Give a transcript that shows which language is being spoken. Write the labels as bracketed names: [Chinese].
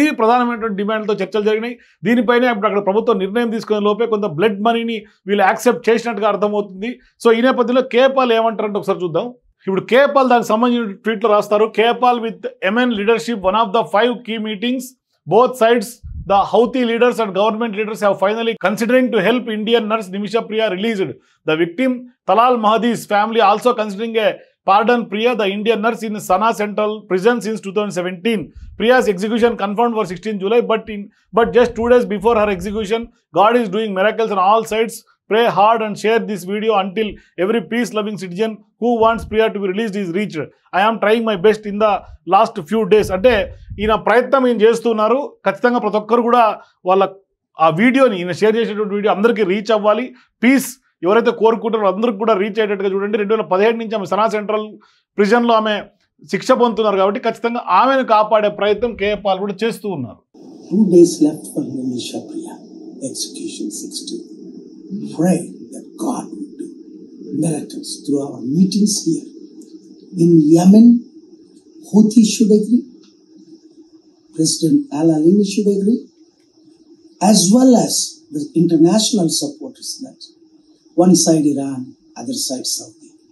[Telugu] ఈ ప్రధానమైనటువంటి డిమాండ్తో చర్చలు జరిగినాయి. దీనిపైనే ఇప్పుడు అక్కడ ప్రభుత్వం నిర్ణయం తీసుకునే లోపే కొంత బ్లడ్ మనీని వీళ్ళు యాక్సెప్ట్ చేసినట్టుగా అర్థమవుతుంది. సో ఈ నేపథ్యంలో కేఏ పాల్ ఏమంటారంటే ఒకసారి చూద్దాం. ఇప్పుడు కేఏ పాల్ దానికి సంబంధించిన ట్వీట్లో రాస్తారు. [English] KA Paul with Yemen leadership one of the 5 key meetings. Both sides, the Houthi leaders and government leaders have finally considering to help Indian nurse Nimisha Priya released. The victim Talal Mahdi's family also considering a pardon Priya, the Indian nurse in Sana Central Prison since 2017. Priya's execution confirmed for 16 July, but just 2 days before her execution, God is doing miracles on all sides. Pray hard and share this video until every peace-loving citizen who wants Priya to be released is reached. I am trying my best in the last few days. [Telugu] అంటే ఈయన ప్రయత్నం ఈయన చేస్తున్నారు. ఖచ్చితంగా ప్రతి ఒక్కరు కూడా వాళ్ళ ఆ వీడియోని ఈయన షేర్ చేసేటువంటి వీడియో అందరికీ రీచ్ అవ్వాలి. పీస్ ఎవరైతే కోరుకుంటారో అందరికి కూడా రీచ్ అయ్యేటట్టుగా చూడండి. 2017 నుంచి ఆమె సనా సెంట్రల్ ప్రిజన్లో ఆమె శిక్ష పొందుతున్నారు కాబట్టి ఖచ్చితంగా ఆమెను కాపాడే ప్రయత్నం కేఏ పాల్ కూడా చేస్తూ ఉన్నారు. [English] 2 days left for Nimisha Priya execution 16. Pray that God will do miracles through our meetings here. In Yemen, Houthi should agree, President Al-Alimi should agree, as well as the international supporters that one side Iran, other side Saudi.